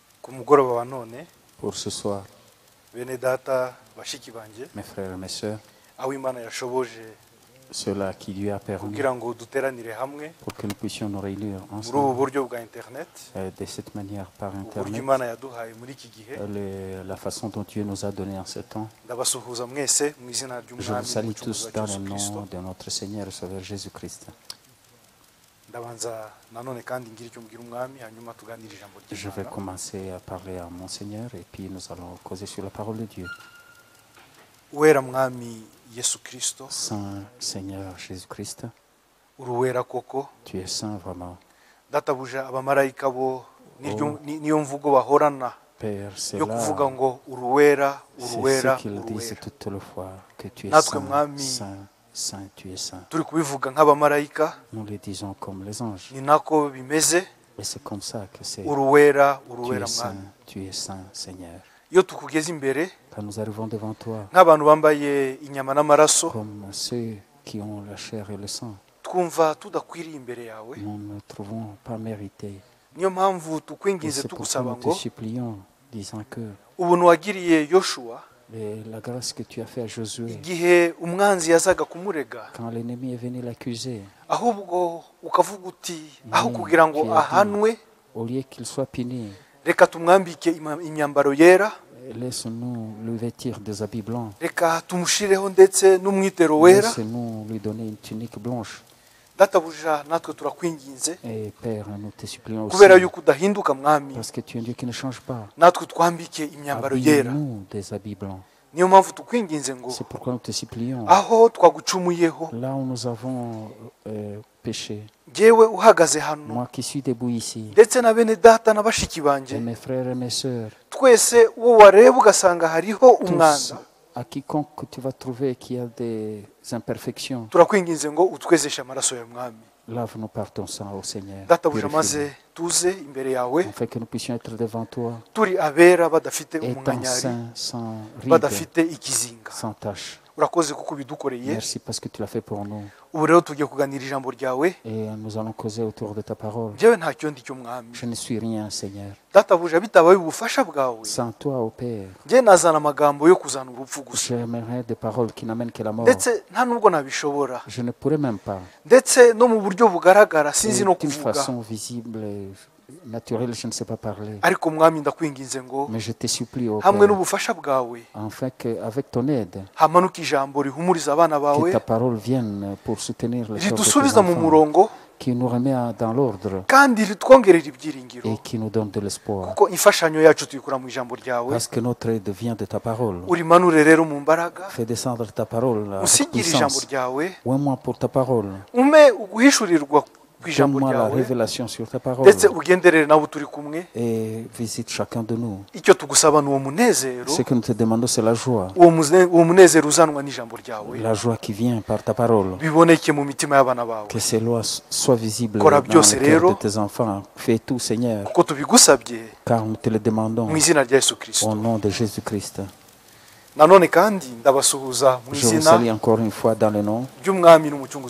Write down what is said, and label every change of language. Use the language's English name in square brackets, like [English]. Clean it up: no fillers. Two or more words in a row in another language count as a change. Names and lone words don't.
[Kinyarwanda] mugoroba wa none [French] pour ce soir, [Kinyarwanda] bene data bashiki banje [French] mes frères et mes sœurs, [Kinyarwanda] aho Imana yashoboje [French] cela qui lui a permis [Kinyarwanda] kugira ngo duteranire hamwe [French] pour que nous puissions nous réunir [Kinyarwanda] muri ubu [French] ensemble [Kinyarwanda] buryo bwa internet [French] de cette manière par [Kinyarwanda] uburyo [French] Internet, [Kinyarwanda] Imana yaduhaye muri iki gihe [French] la façon dont Dieu nous a donné en ce temps. [Kinyarwanda] ndabasuhuza mwese mu izina [French] Je [Kinyarwanda] ry'umwami [French] vous salue [Kinyarwanda] n'umucunguzi [French] tous [Kinyarwanda] wa [French] dans [Kinyarwanda] Yesu [French] le [Kinyarwanda] Kristo [French] nom de notre Seigneur et Sauveur Jésus-Christ. [Kinyarwanda] ndabanza nanone kandi ngira icyo mbwira umwami hanyuma tuganire ijambo [French] Je vais [Kinyarwanda] ry'Imana [French] commencer à parler à mon Seigneur et puis nous allons causer sur la parole de Dieu. [Kinyarwanda] uwera mwami Yesu Kristo [French] Saint Seigneur Jésus-Christ, [Kinyarwanda] uruwera koko [French] tu es saint vraiment. [Kinyarwanda] databuja abamarayika bo niyo mvugo bahorana [French] Père, c'est [Kinyarwanda] yo [French] là, [Kinyarwanda] kuvuga ngo uruwera [French] c'est [Kinyarwanda] uruwera [French] ce qu'ils disent [Kinyarwanda] uruwera [French] toutes les fois, que tu es [Kinyarwanda] Natwe [French] saint, [Kinyarwanda] mwami, [French] saint, saint, tu es saint. [Kinyarwanda] turi kubivuga nk'abamarayika [French] Nous le disons comme les anges. [Kinyarwanda] ni nako bimeze [French] Et c'est comme ça que c'est. [Kinyarwanda] uruwera [French] Tu [Kinyarwanda] uruwera [French] es saint, [Kinyarwanda] mwami [French] tu es saint, Seigneur. [Kinyarwanda] iyo tukugeze imbere [French] Quand nous arrivons devant toi, [Kinyarwanda] nk'abantu bambaye inyama n'amaraso [French] comme ceux qui ont la chair et le sang, [Kinyarwanda] twumva tudakwiriye imbere yawe [French] nous ne trouvons pas mérité. [Kinyarwanda] niyo mpamvu [French] Et [Kinyarwanda] tukwinginze [French] c'est pourquoi [Kinyarwanda] tugusaba [French] nous te [Kinyarwanda] ngo [French] supplions, disant que [Kinyarwanda] ubuntu wagiriye Yoshua [French] la grâce que tu as fait à Josué, [Kinyarwanda] igihe umwanzi yazaga kumurega [French] quand l'ennemi est venu l'accuser, [Kinyarwanda] ahubwo ukavuga uti aho kugira ngo ahanwe [French] au lieu qu'il soit puni, [Kinyarwanda] reka tumwambike imyambaro yera [French] laisse-nous lui vêtir des habits blancs. [Kinyarwanda] reka tumushireho ndetse n'umwitero wera [French] Laisse-nous lui donner une tunique blanche. [Kinyarwanda] databuja natwe turakwinginze [French] Et Père, nous te supplions aussi, [Kinyarwanda] kubera yuko udahinduka mwami [French] parce que tu es un Dieu qui ne change pas. [Kinyarwanda] natwe twambike imyambaro yera [French] Habille-nous des habits blancs. [Kinyarwanda] niyo mpamvu tukwinginze ngo [French] C'est pourquoi nous te supplions. [Kinyarwanda] aho twagucumuyeho [French] Là où nous avons péché, [Kinyarwanda] jyewe uhagaze hano [French] moi qui suis debout ici, [Kinyarwanda] ndetse na bene data na bashiki [French] et [Kinyarwanda] banjye [French] mes frères et mes sœurs, [Kinyarwanda] twese uwo wareba ugasanga hariho [French] tous, [Kinyarwanda] umwanda [French] à quiconque tu vas trouver qu'il y a des imperfections, [Kinyarwanda] turakwinginze ngo utwezeshe amaraso ya mwami [French] lave-nous par ton sang, ô Seigneur, [Kinyarwanda] databuja [French] purifie-nous, [Kinyarwanda] maze tuze imbere yawe [French] afin que nous puissions être devant toi, [Kinyarwanda] turi abera badafite [French] étant [Kinyarwanda] umunkanyari [French] saints, sans ride, [Kinyarwanda] badafite ikizinga [French] sans tache. [Kinyarwanda] urakoze kuko ubidukoreye [French] Merci parce que tu l'as fait pour nous. [Kinyarwanda] ubu rero tugiye kuganira ijambo ryawe [French] Et nous allons causer autour de ta parole. [Kinyarwanda] njyewe ntacyo ndi cyo mwami [French] Je ne suis rien, Seigneur. [Kinyarwanda] databuja bitabaye ubufasha bwawe [French] Sans toi, ô Père, [Kinyarwanda] njyewe nazana amagambo yo kuzana urupfu gusa [French] j'aimerais des paroles qui n'amènent que la mort. [Kinyarwanda] ndetse nta nubwo nabishobora [French] Je ne pourrais même pas. [Kinyarwanda] ndetse no mu buryo bugaragara [French] Et [Kinyarwanda] sinzi no [French] d'une [Kinyarwanda] kuvuga [French] façon visible et naturelle, je ne sais pas parler. [Kinyarwanda] ariko mwami ndakwinginze ngo [French] Mais je te supplie, ô [Kinyarwanda] hamwe [French] Père, [Kinyarwanda] n'ubufasha bwawe [French] afin qu'avec ton aide, [Kinyarwanda] hamanuka ijambo rihumuriza abana [French] que [Kinyarwanda] bawe [French] ta parole vienne pour soutenir les cœurs de tes [Kinyarwanda] ridusubiza mu [French] enfants, [Kinyarwanda] murongo [French] qui nous remet dans l'ordre [Kinyarwanda] kandi ritwongerera ibyiringiro [French] et qui nous donne de l'espoir. [Kinyarwanda] kuko imfashanyo yacu tuyikura mu ijambo ryawe [French] Parce que notre aide vient de ta parole. [Kinyarwanda] urimanure rero mu mbaraga [French] Fais descendre ta parole avec [Kinyarwanda] usigire ijambo [French] puissance. [Kinyarwanda] ryawe [French] Oins-moi pour ta parole. [Kinyarwanda] ume uguhishurirwa ku ijambo [French] Donne-moi la [Kinyarwanda] ryawe [French] révélation sur ta parole. [Kinyarwanda] ndetse ugenderere nabo turi kumwe [French] Et visite chacun de nous. [Kinyarwanda] icyo tugusaba ni uwo munezero [French] Ce que nous te demandons, c'est la joie. [Kinyarwanda] uwo munezero uzanwa n'ijambo ryawe [French] La joie qui vient par ta parole. [Kinyarwanda] biboneke mu mitima y'abana bawe [French] Que ces lois soient visibles dans [Kinyarwanda] Kora [French] le [Kinyarwanda] byose [French] cœur [Kinyarwanda] rero. [French] de tes enfants. Fais tout, Seigneur, [Kinyarwanda] kuko tubigusabye [French] car nous te le demandons [Kinyarwanda] mu izina rya Yesu [French] au [Kinyarwanda] Kristo [French] nom de Jésus-Christ. [Kinyarwanda] nanone kandi ndabasuhuza mu [French] Je vous [Kinyarwanda] izina [French] salue encore une fois dans le nom [Kinyarwanda] ry'umwami n'umucunguzi